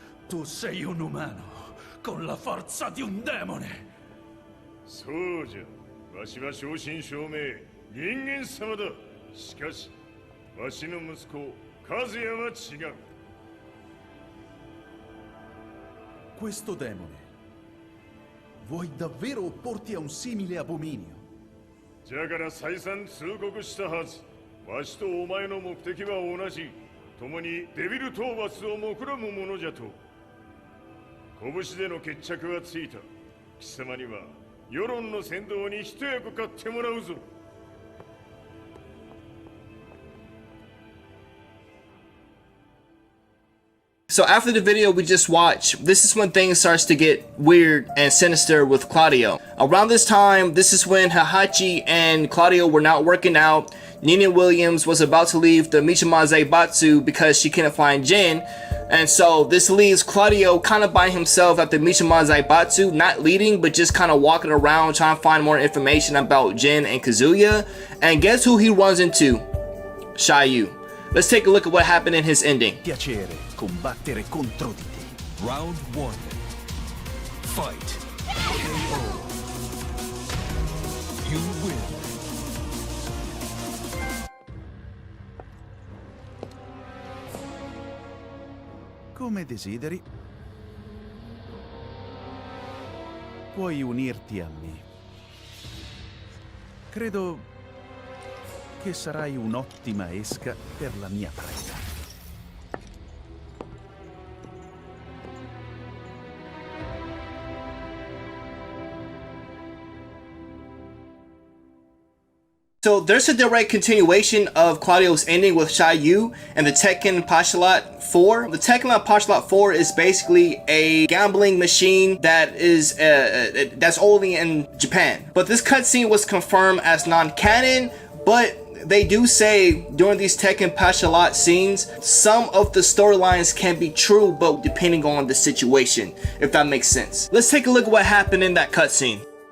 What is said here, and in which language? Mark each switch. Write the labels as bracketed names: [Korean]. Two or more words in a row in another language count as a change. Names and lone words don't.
[Italian] Tu sei un umano con la forza di un demone. [Japanese] そうじゃ。わしは正真正銘人間様だ。しかしわしの息子和也は違う。 [Italian] Questo demone vuoi davvero opporti a un simile abominio? [Japanese] じゃから再三通告したはず。わしとお前の目的は同じ。共にデビル討伐を目論むものじゃと。拳での決着はついた。貴様には世論の先導に一役買ってもらうぞ。 [English] So after the video we just watched, this is when things starts to get weird and sinister with Claudio. Around this time, this is when Heihachi and Claudio were not working out. Nina Williams was about to leave the Mishima Zaibatsu because she couldn't find Jin. And so this leaves Claudio kind of by himself at the Mishima Zaibatsu, not leading, but just kind of walking around trying to find more information about Jin and Kazuya. And guess who he runs into? Xiaoyu. Let's take a look at what happened in his ending. [Italian] Piacere combattere contro di te. [English] Round 1. Fight. You win. [Italian] Come desideri. Puoi unirti a me. Credo che sarai un'ottima esca per la mia preda. [English] So there's a direct continuation of Claudio's ending with Xiaoyu and the Tekken Pashalat 4. The Tekken Pashalat 4 is basically a gambling machine that is that's only in Japan. But this cutscene was confirmed as non-canon, but they do say during these Tekken Pashalat scenes, some of the storylines can be true, but depending on the situation, if that makes sense. Let's take a look at what happened in that cutscene.